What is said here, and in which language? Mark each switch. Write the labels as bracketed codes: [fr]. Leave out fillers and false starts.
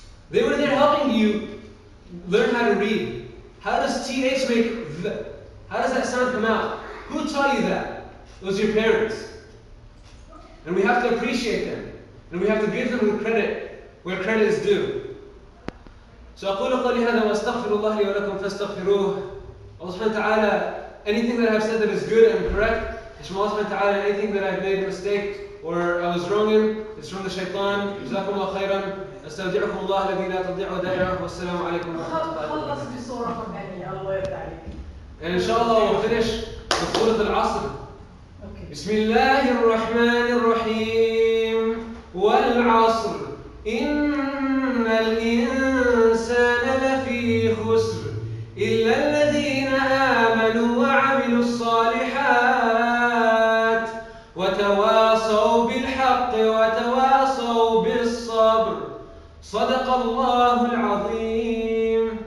[en] They were there helping you learn how to read. How does TH make the? How does that sound come out? Who taught you that? It was your parents. And we have to appreciate them. And we have to give them the credit where credit is due. [ar] So أقول قولي هذا وأستغفر الله لي ولكم فاستغفروه. [en] Allah subhanahu wa ta'ala, anything that I've said that is good and correct is from Allah subhanahu wa ta'ala. Anything that I've made a mistake or I was wrong in is from the shaitan. [ar] جزاكم الله خيرا. أستودعكم الله الذي لا تضيع ودائعه والسلام عليكم ورحمة الله وبركاته. خلص بصورة قرآنية الله يرضى عليك. [en] And inshallah we'll finish with Surah Al-Asr. [ar] بسم الله الرحمن الرحيم والعصر إن الإنسان لفي خسر إلا الذين آمنوا وعملوا الصالحات وتواصوا بالحق وتواصوا بالصبر صدق الله العظيم.